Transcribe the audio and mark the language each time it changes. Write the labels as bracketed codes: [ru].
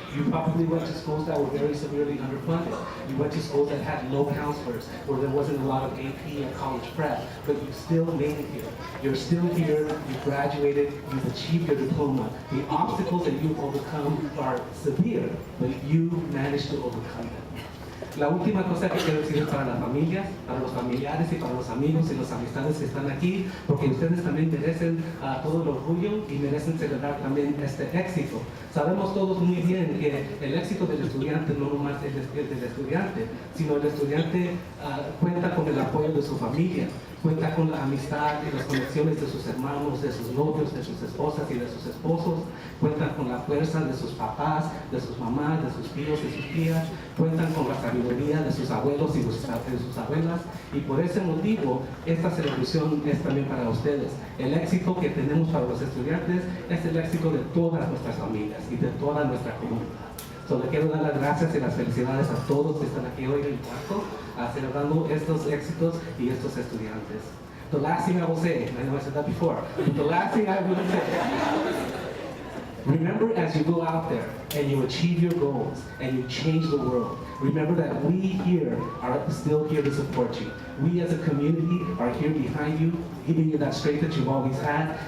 [en] You probably went to schools that were very severely underfunded. You went to schools that had low counselors, where there wasn't a lot of AP or college prep, but you still made it here. You're still here, you graduated, you've achieved your diploma. The obstacles that you've overcome are severe, but you managed to overcome them. [es] La última cosa que quiero decir es para las familias, para los familiares y para los amigos y las amistades que están aquí, porque ustedes también merecen todo el orgullo y merecen celebrar también este éxito. Sabemos todos muy bien que el éxito del estudiante no nomás es del estudiante, sino el estudiante cuenta con el apoyo de su familia, cuenta con la amistad y las conexiones de sus hermanos, de sus novios, de sus esposas y de sus esposos, cuentan con la fuerza de sus papás, de sus mamás, de sus tíos, de sus tías, cuentan con la sabiduría de sus abuelos y de sus abuelas, y por ese motivo esta celebración es también para ustedes. El éxito que tenemos para los estudiantes es el éxito de todas nuestras familias y de toda nuestra comunidad. Le quiero dar las gracias y las felicidades a todos que están aquí hoy en el cuarto, celebrando estos éxitos y estos estudiantes. [en] The last thing I will say, I know I said that before, but the last thing I will say, remember as you go out there and you achieve your goals and you change the world, remember that we here are still here to support you. We as a community are here behind you, giving you that strength that you've always had.